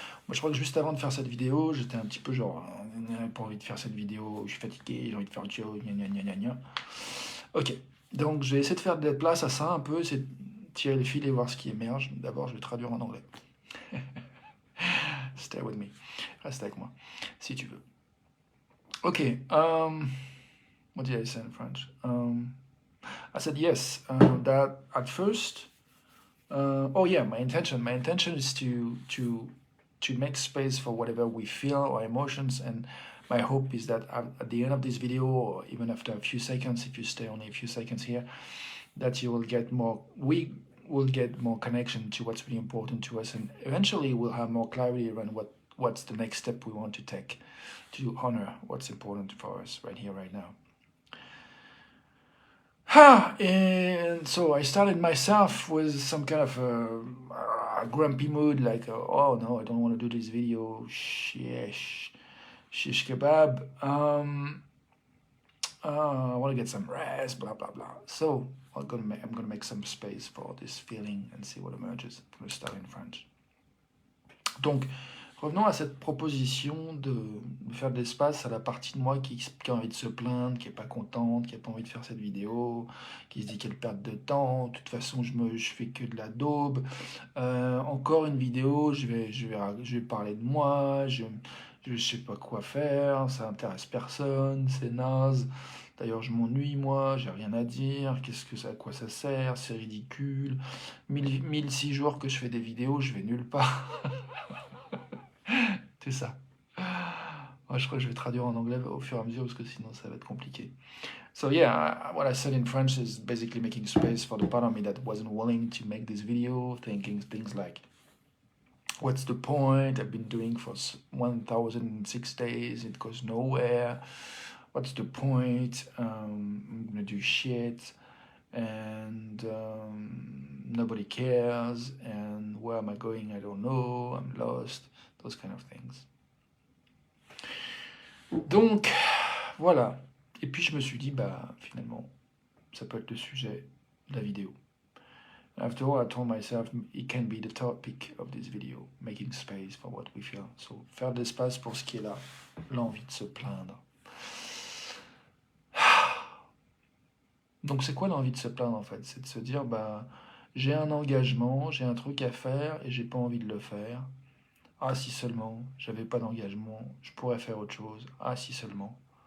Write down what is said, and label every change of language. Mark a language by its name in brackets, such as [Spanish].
[French] Moi, je crois que juste avant de faire cette vidéo, j'étais un petit peu genre, j'ai pas envie de faire cette vidéo, je suis fatigué, j'ai envie de faire autre chose, gna gna gna gna gna. Ok, donc je vais essayer de faire de la place à ça un peu, essayer de tirer le fil et voir ce qui émerge. D'abord, je vais traduire en anglais. [English] Stay with me, [French] reste avec moi, si tu veux. [English] Ok, what did I say in French? I said yes, that at first, oh yeah, my intention is to make space for whatever we feel or emotions, and my hope is that at the end of this video, or even after a few seconds, if you stay only a few seconds here, that you will get more, we will get more connection to what's really important to us, and eventually we'll have more clarity around what's the next step we want to take to honor what's important for us right here, right now. And so I started myself with some kind of a grumpy mood, like, oh no, I don't want to do this video, shish kebab, I want to get some rest, blah, blah, blah. So I'm gonna make some space for this feeling and see what emerges. I'm gonna start in French. [French] Donc, revenons à cette proposition de faire de l'espace à la partie de moi qui a envie de se plaindre, qui n'est pas contente, qui n'a pas envie de faire cette vidéo, qui se dit qu'elle perd de temps. De toute façon, je fais que de la daube. Encore une vidéo, je vais parler de moi, je sais pas quoi faire, ça intéresse personne, c'est naze. D'ailleurs, je m'ennuie, moi, j'ai rien à dire, à quoi ça sert, c'est ridicule. 1006 jours que je fais des vidéos, je vais nulle part. C'est ça. Moi, je crois que je vais traduire en anglais au fur et à mesure parce que sinon ça va être compliqué. [English] So yeah, what I said in French is basically making space for the part of me that wasn't willing to make this video, thinking things like, what's the point? I've been doing for 1006 days, it goes nowhere. What's the point? I'm gonna do shit, and nobody cares, and where am I going? I don't know, I'm lost, those kind of things. [French] Donc, voilà. Et puis je me suis dit, bah finalement, ça peut être le sujet de la vidéo. [English] After all, I told myself it can be the topic of this video, making space for what we feel. [French] So, faire de l'espace pour ce qui est là, l'envie de se plaindre. Donc c'est quoi l'envie de se plaindre en fait? C'est de se dire, bah j'ai un engagement, j'ai un truc à faire et j'ai pas envie de le faire. Ah si seulement, j'avais pas d'engagement, je pourrais faire autre chose. Ah si seulement.